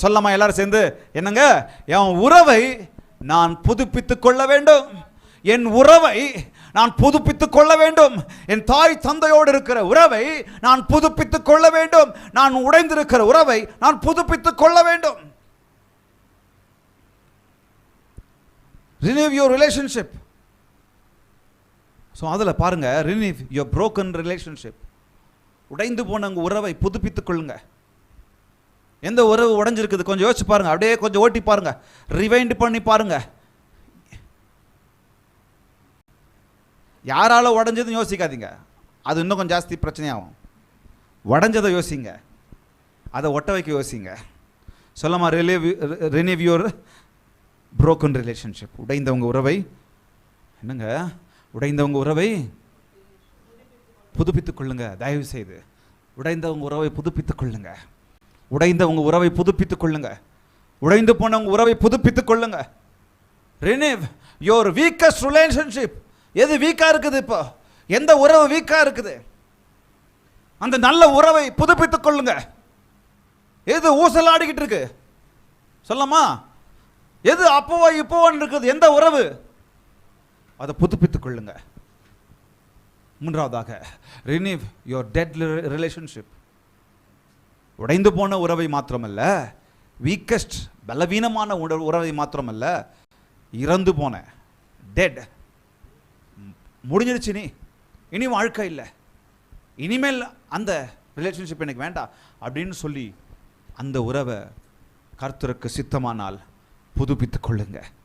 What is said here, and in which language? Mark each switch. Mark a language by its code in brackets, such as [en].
[ta] சொல்லமா எல்லாரும் சேர்ந்து? என்னங்க? என் உறவை நான் புதுப்பித்து கொள்ள வேண்டும். என் உறவை நான் புதுப்பித்துக் கொள்ள வேண்டும். என் தாய் தந்தையோடு இருக்கிற உறவை நான் புதுப்பித்துக் கொள்ள வேண்டும். நான் உடைந்திருக்கிற உறவை நான் புதுப்பித்துக் கொள்ள வேண்டும். [en] Renew your relationship. [ta] ஸோ அதில் பாருங்க, [en] renew your broken relationship. [ta] உடைந்து போன உங்கள் உறவை புதுப்பித்துக் கொள்ளுங்க. எந்த உறவு உடைஞ்சிருக்குது கொஞ்சம் யோசிச்சு பாருங்க. அப்படியே கொஞ்சம் ஓட்டி பாருங்க, ரிவைண்ட் பண்ணி பாருங்க. யாரால உடஞ்சதுன்னு யோசிக்காதீங்க, அது இன்னும் கொஞ்சம் ஜாஸ்தி பிரச்சனையாகும். உடஞ்சதை யோசிங்க, அதை ஒட்ட வைக்க யோசிங்க. சொல்லமா? [en] renew your broken relationship. [ta] உடைந்தவங்க உறவை, என்னங்க, உடைந்தவங்க உறவை புதுப்பித்துக் கொள்ளுங்க. தயவு செய்து உடைந்தவங்க உறவை புதுப்பித்துக் கொள்ளுங்க. உடைந்தவங்க உறவை புதுப்பித்துக் கொள்ளுங்க. உடைந்து போனவங்க உறவை புதுப்பித்துக் கொள்ளுங்க. [en] renew your weakest relationship. [ta] எது வீக்கா இருக்குது? இப்போ எந்த உறவு வீக்கா இருக்குது? அந்த நல்ல உறவை புதுப்பித்துக் கொள்ளுங்க. எது ஊசலாடிக்கிட்டு இருக்கு? சொல்லமா? எது அப்போவா இப்போவான்னு இருக்குது? எந்த உறவு? அதை புதுப்பித்துக் கொள்ளுங்க. மூன்றாவதாக, [en] renew your dead relationship. [ta] உடைந்து போன உறவை மாத்திரமல்ல, வீக்கஸ்ட் பலவீனமான உறவை மாத்திரமல்ல, இறந்து போன டெட், முடிஞ்சிருச்சு, இனி வாழ்க்கை இல்லை, இனிமேல் அந்த ரிலேஷன்ஷிப் எனக்கு வேண்டாம் அப்படின்னு சொல்லி அந்த உறவை கர்த்தருக்கு சித்தமானால் புதுப்பித்துக் கொள்ளுங்க.